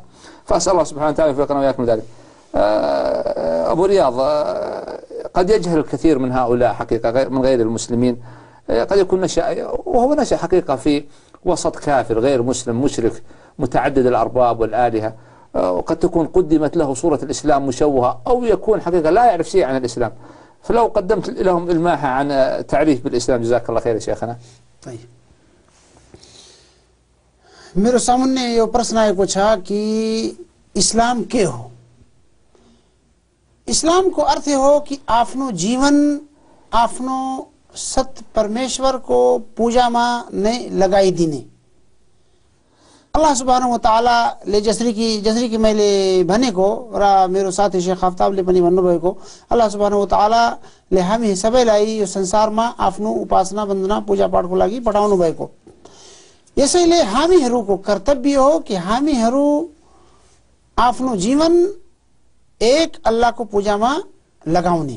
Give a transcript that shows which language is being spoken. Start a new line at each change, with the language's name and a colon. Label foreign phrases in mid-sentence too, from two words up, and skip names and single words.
Arabic: فأسأل الله سبحانه وتعالى يوفقنا وإياكم ذلك. أبو رياض، قد يجهل الكثير من هؤلاء حقيقة من غير المسلمين، قد يكون نشأ حقيقة في وسط كافر غير مسلم مشرك متعدد الأرباب والآلهة، وقد تكون قدمت له صورة الإسلام مشوهة، أو يكون حقيقة لا يعرف شيء عن الإسلام. فلو قدمت لهم إلماحة عن تعريف بالإسلام جزاك الله خير يا شيخنا.
Nepali: طيب मेरो सामने यो प्रश्न आएको छ कि इस्लाम के हो? इस्लाम को अर्थ हो कि आफ्नो जीवन आफ्नो सत परमेश्वरको पूजामा नै लगाइदिने।
Arabic: الله سبحانه وتعالى
Nepali: जसरी कि मैले भनेको र मेरो साथी शेख आफ्ताबले पनि भन्नुभएको,
Arabic: الله سبحانه وتعالى
Nepali: हामी सबैलाई यो संसारमा आफ्नो उपासना वन्दना पूजापाठको लागि पठाउनु भएको। यसैले हामीहरूको कर्तव्य हो कि हामीहरू आफ्नो जीवन एक अल्लाहको पूजामा लगाउने।